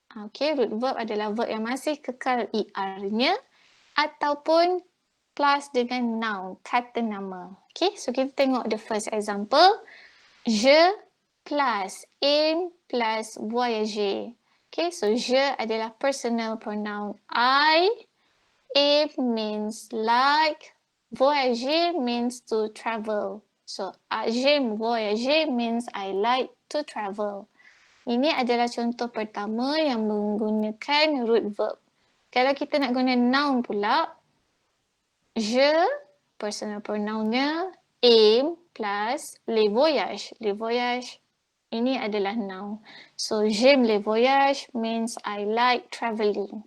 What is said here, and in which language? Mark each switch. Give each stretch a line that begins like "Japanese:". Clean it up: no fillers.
Malay: Okay, root verb adalah verb yang masih kekal ER-nya. Ataupun plus dengan noun, kata nama.
English: Okay, so
Malay: kita tengok
English: the first example.
French: Je plus aime plus voyager.
English: Okay, so je
Malay: adalah
English: personal pronoun I. Aime means like. Voyager means to travel. So,
French: j'aime voyager
English: means I like to travel.
Malay: Ini adalah contoh pertama yang menggunakan root verb. Kalau kita nak guna noun pula, je, personal pronounnya,
French: aime plus les voyages. Les voyages
Malay: ini adalah
English: noun. So,
French: j'aime les voyages
English: means I like travelling.